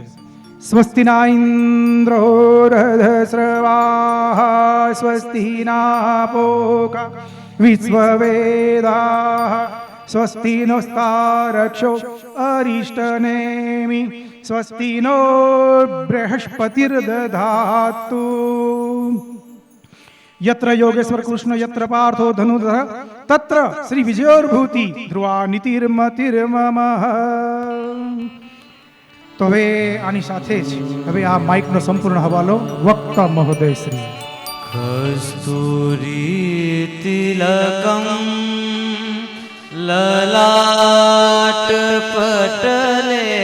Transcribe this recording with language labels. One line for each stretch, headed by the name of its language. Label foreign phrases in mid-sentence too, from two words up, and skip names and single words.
Sanskrit: स्वस्ति ना इन्द्रो रधस्रवाः स्वस्ति ना पोका विश्ववेदाः स्वस्ति नोस्तारक्षो अरिष्टनेमि स्वस्ति नो बृहस्पतिर्दधातु. यत्र योगेश्वर कृष्ण यत्र पार्थो धनुधर तत्र श्री विजयोर्भूति ध्रुवा નીતિર્મતિર્મમ.
Gujarati: તો હવે આની સાથે જ હવે આ માઇકનો સંપૂર્ણ હવાલો વક્તા મહોદય શ્રી.
Sanskrit: कस्तुरी तिलकम ललाट पटले